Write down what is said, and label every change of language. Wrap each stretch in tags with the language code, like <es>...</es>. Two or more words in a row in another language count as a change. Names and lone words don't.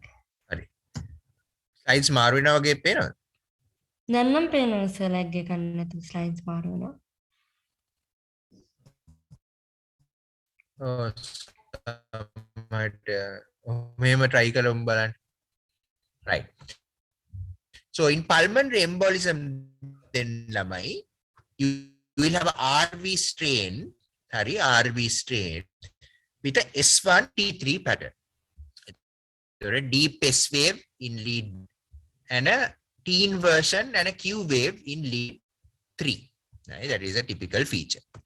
<si>හරි. ස්ලයිඩ්ස් මාරු වෙනවා වගේ පේනවද? දැන් නම් පේනවා සර් ලැග් එකක් නැතුව ස්ලයිඩ්ස් මාරු වෙනවා. මෙහෙම try කරමු බලන්න.</si> <en>Right. So in pulmonary embolism then lamai you will have a RV strain, sorry, RV strain with a S1 T3 pattern. There a deep S wave in lead and a T inversion and a Q wave in lead 3. Right? That is a typical feature.</en>